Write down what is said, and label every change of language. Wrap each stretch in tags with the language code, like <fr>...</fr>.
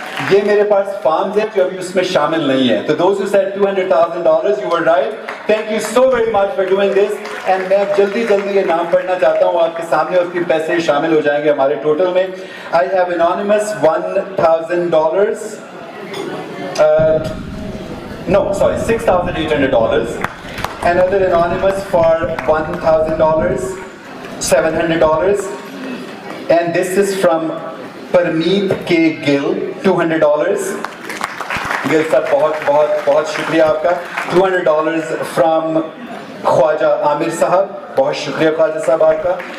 <hi>ये मेरे पास फार्म्स हैं जो अभी उसमें शामिल नहीं है.</hi> <en>तो those who said $200,000, you were right. Thank you so very much for doing this.</en> <hi>And मैं जल्दी ये नाम पढ़ना चाहता हूँ आपके सामने, और फिर पैसे शामिल हो जाएंगे हमारे टोटल में.</hi> <en>I have anonymous $1,000. $6,800. Another anonymous for $1,000. $700. And this is from Parmeet K Gill, $200.</en> <hi>गिल साहब बहुत शुक्रिया आपका. $200 फ्रॉम ख्वाजा आमिर साहब, बहुत शुक्रिया ख्वाजा साहब आपका.</hi>